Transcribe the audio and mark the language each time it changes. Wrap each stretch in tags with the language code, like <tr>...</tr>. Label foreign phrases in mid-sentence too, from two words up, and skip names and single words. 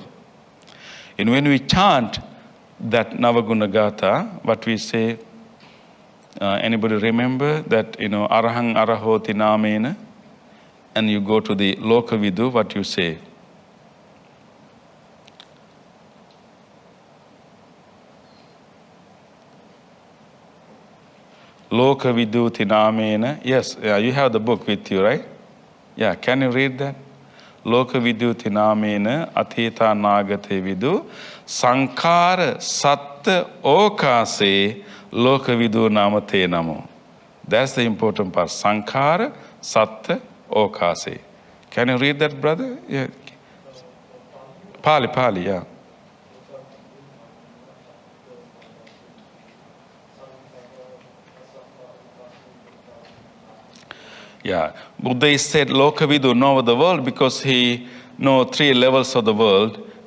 <en>And when we chant that Navaguna Gatha, what we say, anybody remember that,</en> <pi>Arahang Arahoti Namena,</pi> <en>and you go to the</en> <pi>Loka Vidu,</pi> <en>what you say?</en> <pi>Loka Viduti Namena.</pi> <en>Yes, you have the book with you, right? Yeah, can you read that?</en> <pi>Loka Viduti Namena Atita Nagate Vidu Sankara Satta Okase Loka Vidu Namate Namo.</pi> <en>That's the important part.</en> <pi>Sankara Satta Okase.</pi> <en>Can you read that, brother? Yeah. Pali, yeah. Yeah, Buddha said</en> <pi>Loka Vidu,</pi> <en>know the world, because he know three levels of the world.</en>